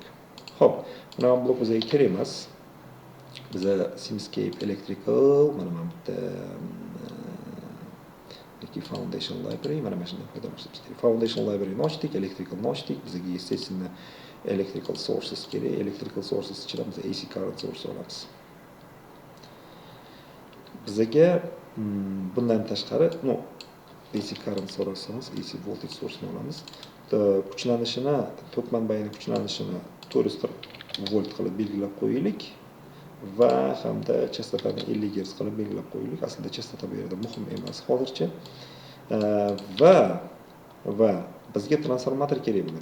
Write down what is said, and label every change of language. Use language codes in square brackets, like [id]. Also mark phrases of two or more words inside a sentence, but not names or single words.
[uz] Xo'p, mana bu blok bizga kerak emas. Biza Simscape Electrical mana bu Foundation Library mana shunday foydalanishimiz kerak. Foundation Library ochdik, Electrical ochdik. Bizga естественно [en] Electrical Sources [uz] kerak. [en] Electrical Sources [uz] ichida biz [en] AC current source [uz] olamiz. Bizga bundan tashqari, [en] AC current source [uz] olamiz, [en] AC voltage source [uz] olamiz. Kuchlanishini, tok manbayining kuchlanishini 440 volt qilib belgilab qo'yaylik. Va hamda chastotani 50 Hz qilib belgilab qo'yaylik. Aslida chastota bu yerda muhim emas hozircha. Va bizga transformator kerak bo'ladi.